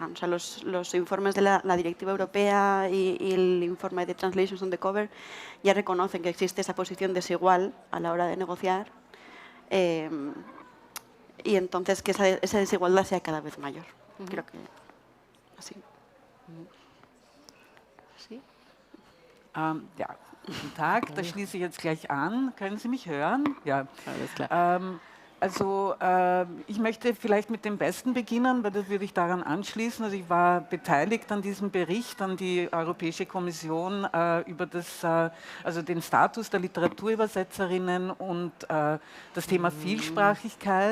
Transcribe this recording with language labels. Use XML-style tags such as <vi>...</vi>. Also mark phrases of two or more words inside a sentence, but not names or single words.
<es>O sea, los informes de la Directiva Europea y el informe de Translations on the Cover ya reconocen que existe esa posición desigual a la hora de negociar. Y entonces que esa desigualdad sea cada vez mayor. Creo que así. ¿Sí?</es> <de>Ja, guten Tag, da schließe ich jetzt gleich an. Können Sie mich hören? Ja, alles klar. Ich möchte vielleicht mit dem Besten beginnen, weil das würde ich daran anschließen. Also ich war beteiligt an diesem Bericht an die Europäische Kommission über also den Status der Literaturübersetzerinnen und das Thema Vielsprachigkeit.</de>